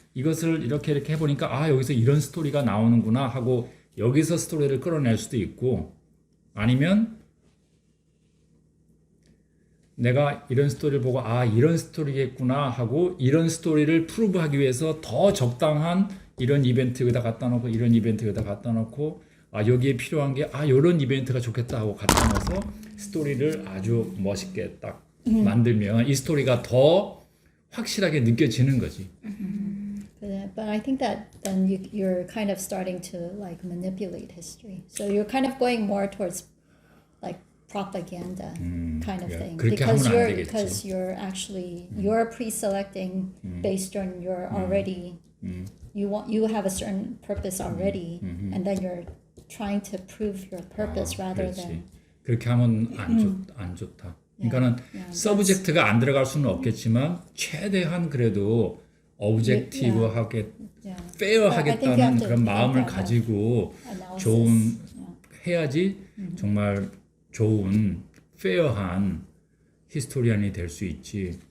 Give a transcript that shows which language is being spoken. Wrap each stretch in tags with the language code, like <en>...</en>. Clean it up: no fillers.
<ko>이것을 이렇게 해보니까 여기서 이런 스토리가 나오는구나 하고 여기서 스토리를 끌어낼 수도 있고 아니면 내가 이런 스토리를 보고 이런 스토리겠구나 하고 이런 스토리를 프루브하기 위해서 더 적당한 이런 이벤트 여기다 갖다 놓고 이런 이벤트 여기다 갖다 놓고 여기에 필요한 게 이런 이벤트가 좋겠다 하고 갖다 넣어서 스토리를 아주 멋있게 딱 만들면 이 스토리가 더 확실하게 느껴지는 거지.</ko> <en>But I think that then you're kind of starting to like manipulate history. So you're kind of going more towards like propaganda kind of thing</en> <ko>그렇게 하면 안 되겠죠.</ko> <en>because you're actually you're pre-selecting based on your already you have a certain purpose already and then you're trying to prove your purpose rather</en> <ko>그렇지.</ko> <en>than</en> <ko>그렇게 하면 안 좋다. 그러니까는 서브젝트가 안 들어갈 수는 없겠지만 최대한 그래도 오브젝티브하게 페어하겠다는 그런 마음을 가지고 좋은 해야지 정말 좋은 페어한 히스토리안이 될 수 있지.</ko>